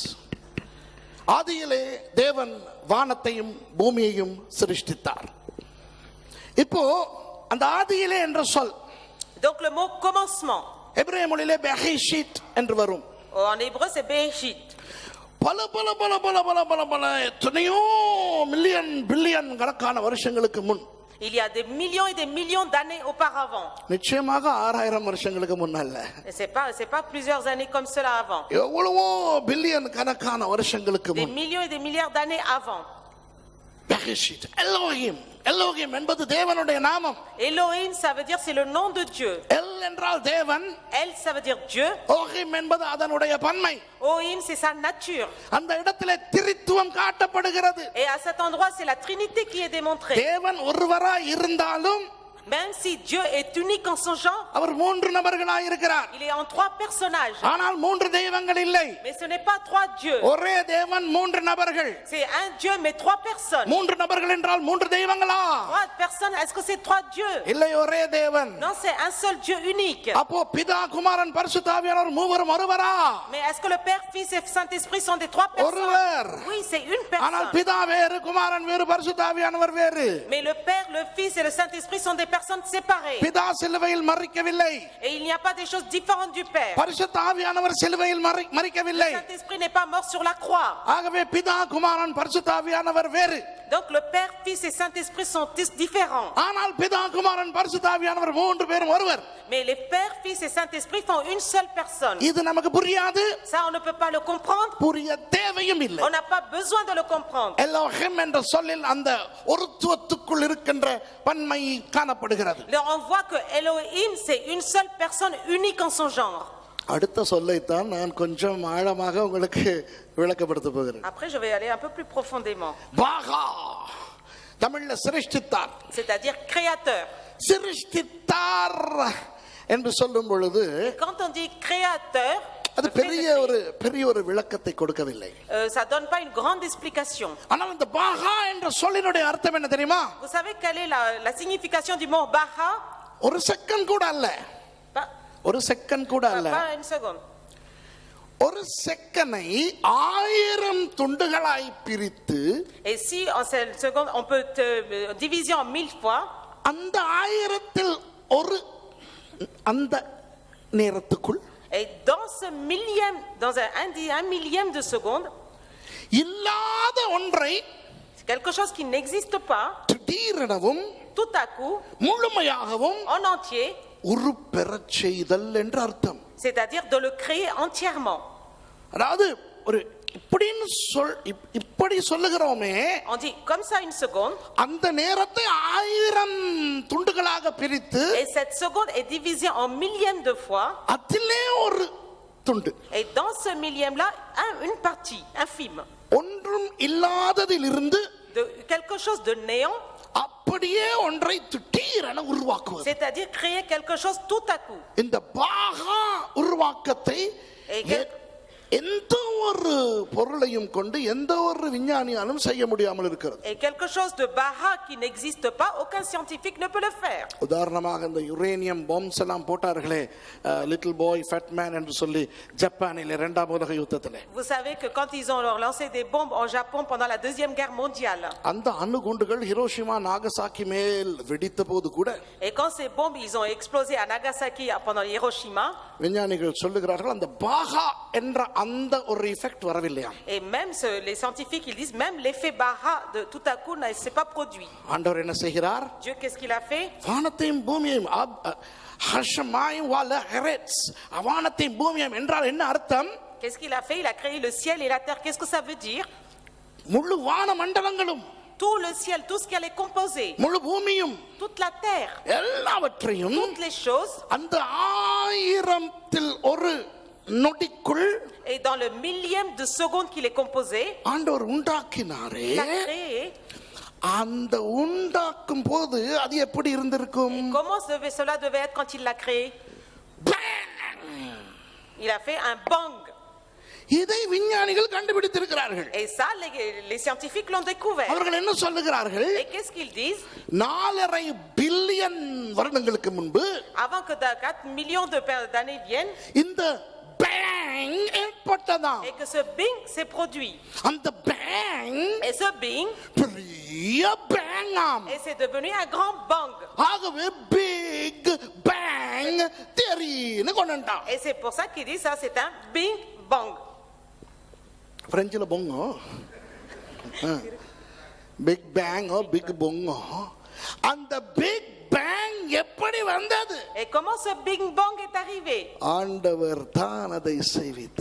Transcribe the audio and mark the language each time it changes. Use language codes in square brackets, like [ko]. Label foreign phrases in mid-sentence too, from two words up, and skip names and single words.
[ta] ஆதியிலே தேவன் வானத்தையும் பூமியையும் சிருஷ்டித்தார். இப்போ அந்த ஆதியிலே என்ற சொல், [fr] Donc le mot commencement, [ta] எபிரேய மொழியிலே பெஹெஷித் என்று வரும். [fr] en hébreu c'est Bereshit. [ta] பல பல பல பல பல பல பல எத்தனையோ மில்லியன் பில்லியன் கணக்கான வருஷங்களுக்கு முன், [fr] Il y a des millions et des millions d'années auparavant. [ta] நிச்சயமாக 6000 வருஷங்களுக்கு முன்னல்ல, [fr] Et c'est pas plusieurs années comme cela avant. [ta] எவ்வளவோ பில்லியன் கணக்கான வருஷங்களுக்கு [fr] Des [ta] முன் [fr] millions et des milliards d'années avant. [he] בראשית, אלוהים. [ta] எலோஹிம் என்பது தேவனுடைய நாமம். [fr] Elohim, ça veut dire c'est le nom de Dieu. [ta] எல் என்றால் தேவன், [fr] El, ça veut dire Dieu. [ta] ஓஹிம் என்பது அதனுடைய பன்மை. [fr] Ohim, c'est sa nature. [ta] அந்த இடத்திலே திரித்துவம் காட்டப்படுகிறது. [fr] Et à cet endroit, c'est la Trinité qui est démontrée. [ta] தேவன் ஒருவராய் இருந்தாலும் [fr] Même si Dieu est unique en son genre, [ta] அவர் 3 நபர்களாய் இருக்கிறார். [fr] il est en 3 personnages. [ta] ஆனால் 3 தெய்வங்கள் இல்லை. [fr] Mais ce n'est pas 3 dieux. [ta] ஒரே தேவன் 3 நபர்கள். [fr] C'est un Dieu mais 3 personnes. [ta] 3 நபர்கள் என்றால் 3 தெய்வங்களா? [fr] 3 personnes, est-ce que c'est 3 dieux? [ta] இல்லை, ஒரே தேவன். [fr] Non, c'est un seul Dieu unique. [ta] அப்போ பிதா, குமாரன், பரிசுத்த ஆவியானவர் மூவரும் ஒருவரா? [fr] Mais est-ce que le Père, Fils et Saint-Esprit sont des 3 personnes? [ta] ஒருவர். [fr] Oui, c'est une [ta] ஆனால் [fr] personne. [ta] பிதா வேறு, குமாரன் வேறு, பரிசுத்த ஆவியானவர் வேறு. [fr] Mais le Père, le Fils et le Saint-Esprit sont des personnes séparées. [ta] பிதா சிலுவையில் மரிக்கவில்லை. [fr] Et il n'y a pas des choses différentes du Père. [ta] பரிசுத்த ஆவியானவர் சிலுவையில் மரிக்கவில்லை. [fr] Le Saint-Esprit n'est pas mort sur la croix. [ta] ஆகவே பிதா, குமாரன், பரிசுத்த ஆவியானவர் வேறு. [fr] Donc le Père, Fils et Saint-Esprit sont différents. [ta] ஆனால் பிதா, குமாரன், பரிசுத்த ஆவியானவர் 3 பேரும் ஒருவர். [fr] Mais les Pères, Fils et Saint-Esprit font une seule personne. [ta] இது நமக்கு புரியாது, [fr] Ça, on ne peut pas le comprendre. [ta] புரிய தேவையும் இல்லை. [fr] On n'a pas besoin de le comprendre. [ta] எலோஹிம் என்ற சொல்லில் அந்த ஒருத்துவத்துக்குள் இருக்கின்ற பன்மை காணப்படுகிறது. [fr] Là, on voit que Elohim, c'est une seule personne unique en son genre. [ta] அடுத்த சொல்லைத்தான் நான் கொஞ்சம் ஆழமாக உங்களுக்கு விளக்கப்படுத்த போகிறேன். [fr] Après, je vais aller un peu plus profondément. [ta] பாகா, தமிழ்ல சிருஷ்டித்தார், [fr] C'est-à-dire créateur. [ta] சிருஷ்டித்தார் என்று சொல்லும் பொழுது [fr] Quand on dit créateur, [ta] அது [fr] le fait de [ta] பெரிய ஒரு விளக்கத்தை கொடுக்கவில்லை. [fr] ça donne pas une grande explication. [ta] ஆனால் இந்த பாகா என்ற சொல்லினுடைய அர்த்தம் என்ன தெரியுமா? [fr] Vous savez quelle est la signification du mot Baha? [ta] ஒரு செகண்ட் கூட அல்ல, ஒரு செகண்ட் கூட அல்ல, [fr] Pas une seconde. [ta] ஒரு செக்கனை 1000 துண்டுகளாய் பிரித்து, [fr] Et si en cette seconde, on peut diviser en 1000 fois, [ta] அந்த 1000த்தில் ஒரு அந்த நேரத்துக்குள் [fr] et dans ce millième, dans un millième de seconde, [ta] இல்லாத ஒன்றை [fr] quelque chose qui n'existe pas, [ta] திடீரெனவும் [fr] tout à coup, [ta] முழுமையாகவும் [fr] en entier, [ta] உருப்பெறச் செய்தல் என்று அர்த்தம். [fr] c'est-à-dire de le créer entièrement. [ta] அதாவது ஒரு இப்படி சொல்லுகிறோமே, [fr] On dit comme ça une seconde, [ta] அந்த நேரத்தை 1000 துண்டுகளாக பிரித்து, [fr] et cette seconde est divisée en millièmes de fois, [ta] அதிலே ஒரு துண்டு, [fr] et dans ce millième-là, une partie infime, [ta] ஒன்றும் இல்லாததிலிருந்து [fr] de quelque chose de néant, [ta] அப்படியே ஒன்றை திடீரென உருவாக்குவது. [fr] c'est-à-dire créer quelque chose tout à coup. [ta] இந்த பாகா உருவாக்கத்தை எந்த ஒரு பொருளையும் கொண்டு எந்த ஒரு விஞ்ஞானியாலும் செய்ய முடியாமல் இருக்கிறது. [fr] Et quelque chose de Baha qui n'existe pas, aucun scientifique ne peut le faire. [ta] உதாரணமாக இந்த [en] uranium bombs [ta] எல்லாம் போட்டார்களே, லிட்டில் பாய் ஃபேட் மேன் என்று சொல்லி ஜப்பானில் 2ஆம் உலக யுத்தத்திலே. [fr] Vous savez que quand ils ont lancé des bombes en Japon pendant la Deuxième Guerre mondiale, [ta] அந்த அணுகுண்டுகள் ஹிரோஷிமா நாகசாக்கி மேல் வெடித்த போது கூட, [fr] et quand ces bombes ils ont explosé à Nagasaki pendant Hiroshima, [ta] விஞ்ஞானிகள் சொல்லுகிறார்கள் அந்த பாகா என்ற அந்த ஒரு எஃபெக்ட் வரவில்லையா. [fr] et même les scientifiques ils disent même l'effet Baha de tout à coup ne s'est pas produit. [ta] ஆண்டவர் என்ன செய்கிறார்? [fr] Dieu qu'est-ce qu'il a fait? [ta] வானத்தையும் பூமியையும் [he] השמים והארץ, [ta] வானத்தையும் பூமியையும் என்றால் என்ன அர்த்தம்? [fr] Qu'est-ce qu'il a fait? Il a créé le ciel et la terre. Qu'est-ce que ça veut dire? [ta] முழு வான மண்டலங்களும், [fr] Tout le ciel, tout ce qu'elle est composée, [ta] முழு பூமியும், [fr] toute la terre, [ta] எல்லாவற்றையும் [fr] toutes les choses, [ta] அந்த 1000த்தில் ஒரு நொடிக்குள், [fr] et dans le millième de seconde qu'il est composé, [ta] ஆண்டவர் உண்டாக்கினாரே. [fr] il a créé. [ta] அந்த உண்டாக்கும் போது அது எப்படி இருந்திருக்கும்? [fr] Comment cela devait être quand il l'a créé? Il a fait un bang. [ta] இதை விஞ்ஞானிகள் கண்டுபிடித்திருக்கிறார்கள். [fr] Et ça, les scientifiques l'ont découvert. [ta] அவர்கள் என்ன சொல்லுகிறார்கள்? [fr] Et qu'est-ce qu'ils disent? [ta] 4.5 பில்லியன் வருடங்களுக்கு முன்பு, [fr] avant que 4 millions d'années viennent, [ta] இந்த பேங் ஏற்பட்டதாம். [fr] et que ce bing s'est produit. [ta] அந்த பேங் [fr] Et ce bing, [ta] பெரிய பேங்காம். [fr] et c'est devenu un grand bang. [ta] ஆகவே [en] big bang [ta] தியரின்னு கொண்டுட்டான். [fr] Et c'est pour ça qu'ils disent ça, c'est un bing bang. [ta] பிரெஞ்சில் பொங்கோ, பிக் பேங்கோ பிக் பொங்கோ. அந்த [en] big bang [ta] எப்படி வந்தது? [fr] Et comment ce bing bang est arrivé? [ta] ஆண்டவர் தான் அதை செய்வித்தார்.